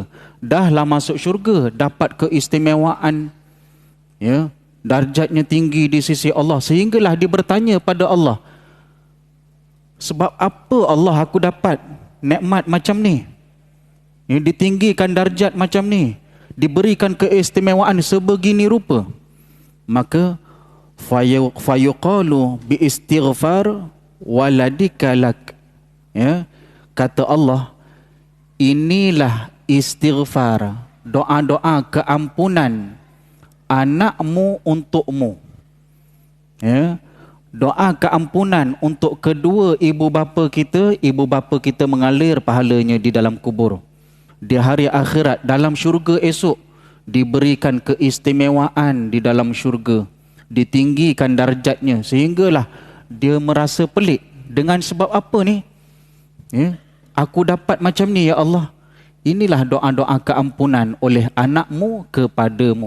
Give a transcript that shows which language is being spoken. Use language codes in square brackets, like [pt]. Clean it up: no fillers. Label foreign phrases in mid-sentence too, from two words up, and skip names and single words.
[ms] Dahlah masuk syurga, dapat keistimewaan, ya, darjatnya tinggi di sisi Allah, sehinggalah dia bertanya pada Allah, sebab apa Allah aku dapat nikmat macam ni, ya, ditinggikan darjat macam ni, diberikan keistimewaan sebegini rupa. [ar] Maka فيقال باستغفار ولدك لك, [ms] ya, kata Allah, inilah istighfar, doa-doa keampunan anakmu untukmu, ya, doa keampunan untuk kedua ibu bapa kita mengalir pahalanya di dalam kubur. Di hari akhirat, dalam syurga esok, diberikan keistimewaan di dalam syurga, ditinggikan darjatnya, sehinggalah dia merasa pelik. Dengan sebab apa ni? Ya, aku dapat macam ni ya Allah. Inilah doa-doa keampunan oleh anakmu kepadamu.